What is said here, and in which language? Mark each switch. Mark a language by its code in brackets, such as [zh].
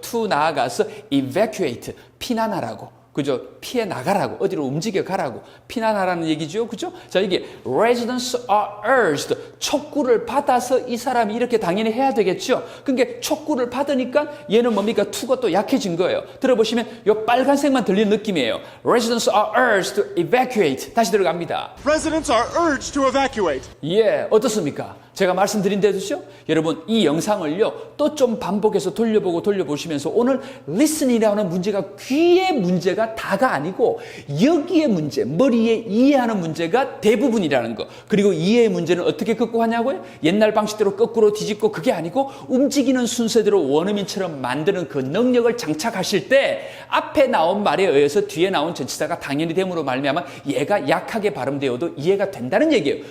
[ko] to 나아가서 evacuate, 피난하라고. 그죠? 피해 나가라고. 어디로 움직여 가라고. 피난하라는 얘기죠. 그죠? 자, 이게 residents are urged. 촉구를 받아서 이 사람이 이렇게 당연히 해야 되겠죠. 그러니까 촉구를 받으니까 얘는 뭡니까? to가 또 약해진 거예요. 들어보시면 이 빨간색만 들리는 느낌이에요. [en] residents are urged to evacuate. [ko] 다시 들어갑니다. [en] Residents are urged to evacuate. [ko] 예, 어떻습니까? 제가 말씀드린 대로죠. 여러분 이 영상을요 또 좀 반복해서 돌려보시면서 오늘 listen이라는 문제가 귀의 문제가 다가 아니고 여기의 문제, 머리에 이해하는 문제가 대부분이라는 거. 그리고 이해의 문제는 어떻게 극복하냐고요? 옛날 방식대로 거꾸로 뒤집고 그게 아니고 움직이는 순서대로 원어민처럼 만드는 그 능력을 장착하실 때 앞에 나온 말에 의해서 뒤에 나온 전치사가 당연히 됨으로 말미암아 얘가 약하게 발음되어도 이해가 된다는 얘기예요.